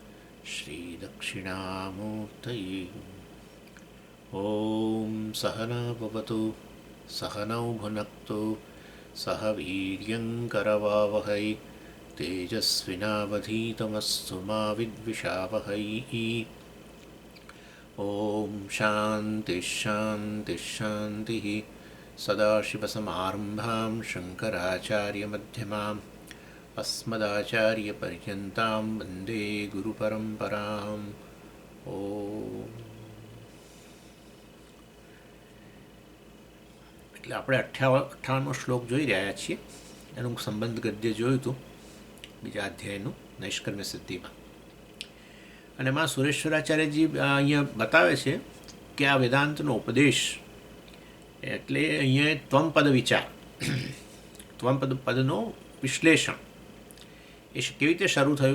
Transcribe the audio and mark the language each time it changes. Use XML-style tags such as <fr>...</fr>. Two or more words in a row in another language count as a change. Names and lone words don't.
<sa>श्रीदक्षिणामूर्तये ॐ सहना भवतु सहनौ भुनक्तु सह वीर्यङ्करवावहै तेजस्विनावधीतमस्तु मा विद्विषावहै ॐ शान्तिः शान्तिः शान्तिः सदाशिवसमारम्भां शङ्कराचार्यमध्यमाम् अस्मदाचार्यपर्यन्तां वन्दे ગુરુપરંપરામ.</sa> <gu>ઓમ. એટલે આપણે 58મો શ્લોક જોઈ રહ્યા છીએ. એનું સંબંધ ગદ્ય જોયું હતું બીજા અધ્યાયનું નૈષ્કર્મ્ય સિદ્ધિમાં. અને એમાં સુરેશ્વરાચાર્યજી અહીંયા બતાવે છે કે આ વેદાંતનો ઉપદેશ એટલે અહીંયા ત્વમપદ વિચાર, ત્વમપદનો વિશ્લેષણ એ કેવી રીતે શરૂ થયું?</gu>